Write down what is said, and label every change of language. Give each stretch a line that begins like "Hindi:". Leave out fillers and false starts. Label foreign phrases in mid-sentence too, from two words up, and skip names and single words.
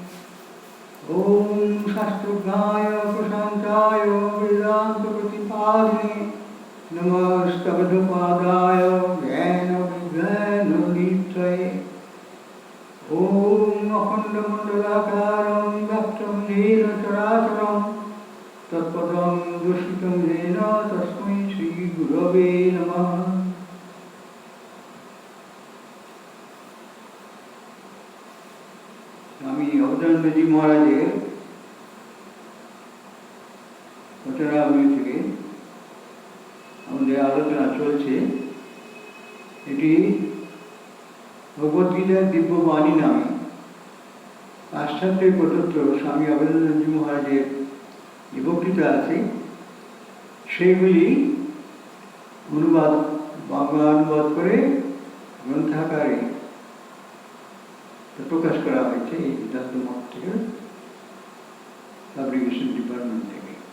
Sanskrit: ॐ शास्त्रज्ञाय प्रशान्ताय वेदान्तप्रतिपादिने नमस्तबद्धपादाय ज्ञानविज्ञाननिधये ॐ अखण्डमण्डलाकारं व्याप्तं येन चराचरं तत्पदं दर्शितं येन तस्मै श्रीगुरवे नमः।
Bangla: স্বামী অবধানন্দজী মহারাজের রচনাবলী থেকে আমাদের আলোচনা চলছে। এটি ভগবদ্গীতার দিব্যবাণী নামে পাশ্চাত্যের প্রদত্ত স্বামী অবধানন্দজি মহারাজের যে বক্তৃতা আছে সেইগুলি অনুবাদ বাংলা অনুবাদ করে গ্রন্থাকারে প্রকাশ করা হয়েছে এই বেদান্ত মঠ থেকে, পাবলিকেশন ডিপার্টমেন্ট থেকে।